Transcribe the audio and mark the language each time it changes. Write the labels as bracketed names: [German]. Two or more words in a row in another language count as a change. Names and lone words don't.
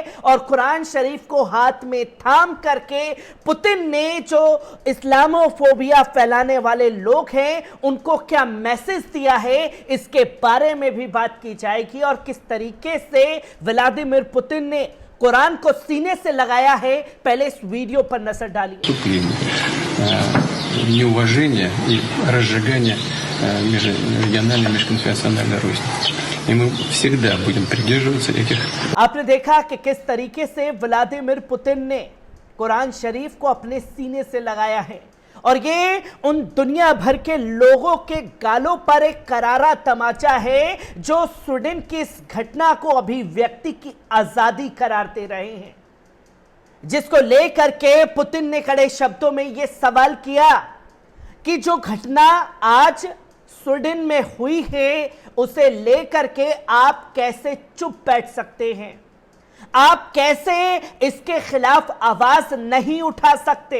[Hindi] और कुरान शरीफ को हाथ में थाम करके पुतिन ने जो इस्लामोफोबिया फैलाने वाले लोग हैं उनको क्या मैसेज दिया है, इसके बारे में भी बात की जाएगी, और किस तरीके से व्लादिमीर पुतिन ने कुरान को सीने से लगाया है। पहले इस वीडियो पर नजर डालिए। [Russian] Неуважение и разжигание межрегиональной, межконфессиональной розни. И мы всегда будем придерживаться этих. [Hindi] आपने देखा कि किस तरीके से व्लादिमीर पुतिन ने कुरान शरीफ को अपने सीने से लगाया है, और ये उन दुनिया भर के लोगों के गालों पर एक करारा तमाचा है जो स्वीडन की इस घटना को अभिव्यक्ति की आजादी करार दे रहे हैं, जिसको लेकर के पुतिन ने कड़े शब्दों में यह सवाल किया कि जो घटना आज स्वीडन में हुई है उसे लेकर के आप कैसे चुप बैठ सकते हैं, आप कैसे इसके खिलाफ आवाज नहीं उठा सकते।